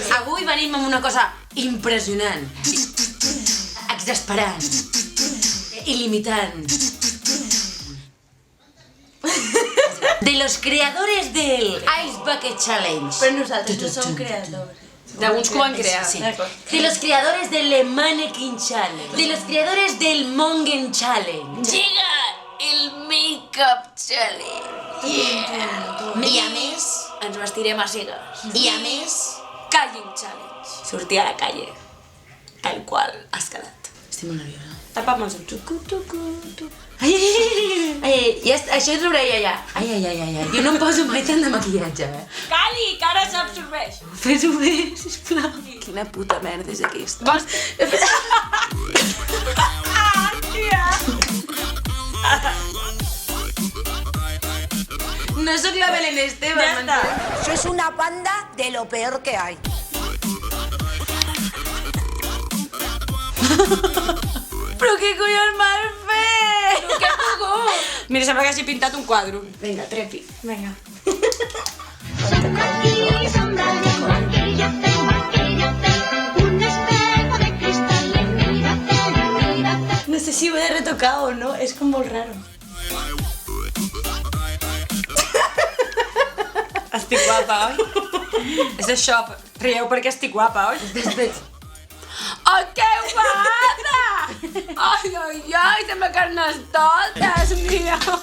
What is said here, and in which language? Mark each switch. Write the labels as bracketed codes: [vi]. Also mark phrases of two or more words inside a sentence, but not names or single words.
[ca] Avui venim amb una cosa impressionant, exasperant, il·limitant. [es] De los creadores del Ice Bucket Challenge. [ca] Però nosaltres no som creadors. D'alguns que ho van crear. Sí. [es] De los creadores del Mannequin Challenge. De los creadores del Mongen Challenge. Llega el Makeup Challenge. [ca] I a més, Ens vestirem a cegues. i a més, Calling Challenge. Sortir a la calle, tal qual has quedat. Estic molt nerviosa. Tapa'm els ulls. Ai, això és l'orella ja. Ai. Jo no em poso mai tant de maquillatge, Calli, que ara s'absorbeix. Fes-ho bé, sisplau. Quina puta merda és aquesta. Vols... No sóc la Belén Esteban, Ja està. [es] Sois una banda de lo peor que hay. [ca] Però què collons m'has fet? Què ha pogut? Mira, sembla que hagi pintat un quadre. Vinga, trepi. Vinga. [es] Aquí sombra de maquillate, un espejo de cristal en mírate. [ca] no sé si ho he de retocar o no, és com molt raro. Estic guapa, oi? És això, rieu perquè estic guapa, oi? Oh, què guapa! Ai, sembla carnestoltes, mira.